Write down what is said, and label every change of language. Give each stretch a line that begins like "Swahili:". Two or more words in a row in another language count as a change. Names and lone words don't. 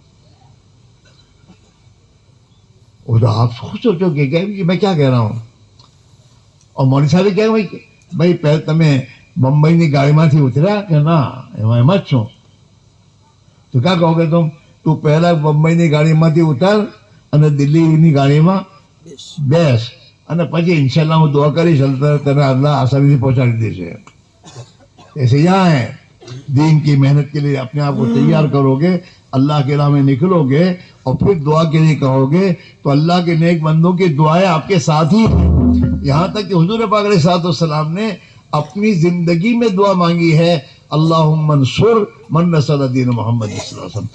Urdu: وہ تو آپ خود سوچو کہ میں کیا کہہ رہا ہوں. اور مولوی صاحب کہ بھائی پہلے تمہیں بمبئی گاڑی میں اترا کہ نہ مت چھو، تو کیا کہو گے تم؟ تو پہلا بمبئی گاڑی میں اتر
Gujarati: અને દિલ્હીની ગાડીમાં બેસ, અને પછી ઇન્શાલ્લાહ હું દુઆ કરીશ તને અલ્લાહ આસાનીથી પહોંચાડી દેશે.
Urdu: ایسے یہاں ہے دین کی محنت کے لیے اپنے آپ کو تیار کرو گے، اللہ کے راہ میں نکلو گے، اور پھر دعا کے لیے کہو گے تو اللہ کے نیک بندوں کی دعائیں آپ کے ساتھ ہی ہیں. یہاں تک کہ حضور پاک علیہ السلام نے اپنی زندگی میں دعا مانگی ہے،
Arabic: اللہم انصر من نصر دین محمد صلی اللہ علیہ وسلم.